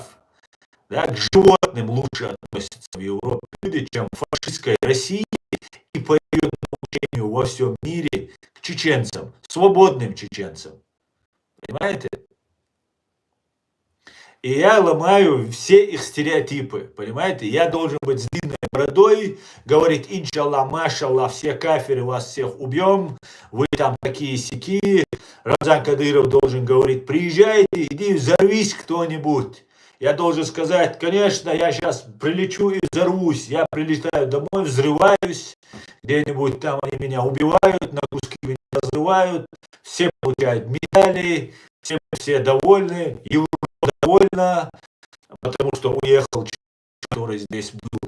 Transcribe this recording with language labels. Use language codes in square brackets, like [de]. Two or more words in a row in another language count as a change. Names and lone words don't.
[ru] Да, к животным лучше относятся в Европе люди, чем в фашистской России и по ее научению во всем мире к чеченцам, свободным чеченцам. Понимаете? И я ломаю все их стереотипы, понимаете? Я должен быть с длинной бородой, говорить иншаллах, машаллах, все кафиры, вас всех убьем, вы там такие-сяки. Рамзан Кадыров должен говорить, приезжайте, иди взорвись кто-нибудь. Я должен сказать, конечно, я сейчас прилечу и взорвусь. Я прилетаю домой, взрываюсь, где-нибудь там они меня убивают, на куски меня разрывают, все получают медали, все довольны, Европа довольна, потому что уехал, который здесь был.